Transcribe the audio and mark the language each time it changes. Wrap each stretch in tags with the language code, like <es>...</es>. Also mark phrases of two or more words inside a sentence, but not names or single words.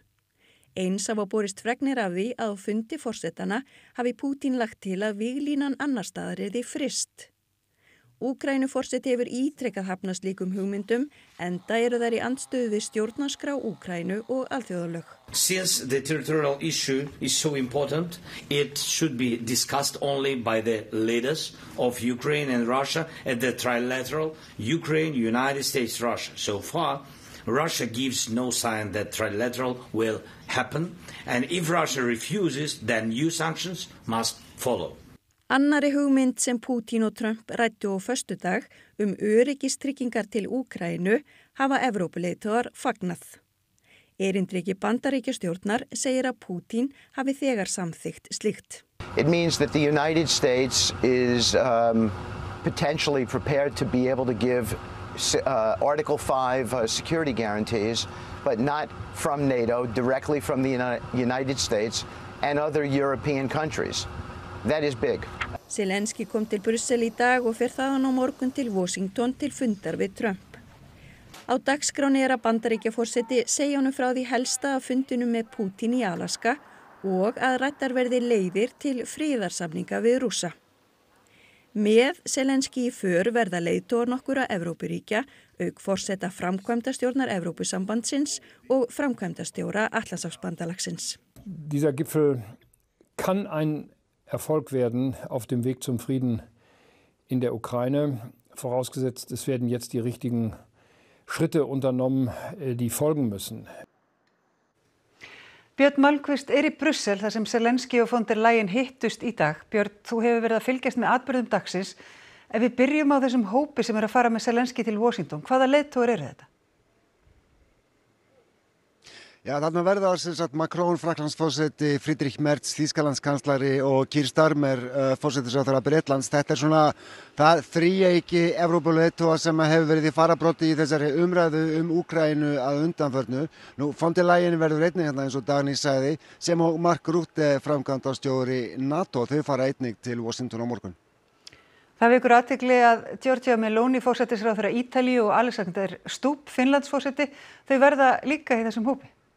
<is>Eins hafa borist fregnir af því að á fundi forsetana hafi Pútín lagt til að víglínan annars staðar yrði fryst. Úkraínuforseti hefur ítrekað hafnað slíkum hugmyndum enda eru þær í andstöðu við stjórnarskrá Úkraínu og alþjóðalög.</is> <en>Since the territorial issue is so important, it should be discussed only by the leaders of Ukraine and Russia at the trilateral Ukraine, United States, Russia. So far, Russia gives no sign that trilateral will happen, and if Russia refuses, then new sanctions must follow.</en> <is>Annari hugmynd sem Pútín og Trump ræddu á föstudag öryggistryggingar til Úkraínu hafa Evrópuleiðtogar fagnað. Erindreki Bandaríkjastjórnar segir að Pútín hafi þegar samþykkt slíkt.</is> <en>It means that the United States is potentially prepared to be able to give Article 5 security guarantees, but not from NATO, directly from the United States and other European countries. That is big.</en> <is>Zelenski kom til Brussel í dag og fer þaðan á morgun til Washington til fundar við Trump. Á dagskráni að Bandaríkjaforseti segja honum frá því helsta af fundinum með Pútín í Alaska og að ræddar verði leiðir til friðarsamninga við Rússa. Með Zelenski í för verða leiðtogar nokkurra Evrópuríkja, auk forseta framkvæmdastjórnar Evrópusambandsins og framkvæmdastjóra Atlantshafsbandalagsins.</is> <de>Dieser Gipfel kann ein Erfolg werden auf dem Weg zum Frieden in der Ukraine, vorausgesetzt es werden jetzt die richtigen Schritte unternommen, die folgen müssen.</de> <is>Björn Malmquist í Brussel þar sem Zelenski og von der Leyen hittust í dag. Björn, þú hefur verið að fylgjast með atburðum dagsins. Ef við byrjum á þessum hópi sem að fara með Zelenski til Washington, hvaða leiðtogar eru þetta? Já, þarna verða Macron, Frakklandsforseti, Friedrich Merz, Þýskalandskanslari og Keir Starmer, forsætisráðherra Bretlands. Þetta er það þríeyki Evrópuleiðtoga sem hefur verið í fararbroddi í þessari umræðu Úkraínu að undanförnu. Nú, von der Leyen verður einnig hérna eins og Dagný sagði, sem og Mark Rutte, framkvæmdastjóri NATO. Þau fara einnig til Washington á morgun. Það vekur athygli að Giorgia Meloni, forsætisráðherra Ítalíu og Alexander Stubb, Finnlandsforseti, þau verða líka í þessum hópi.</is>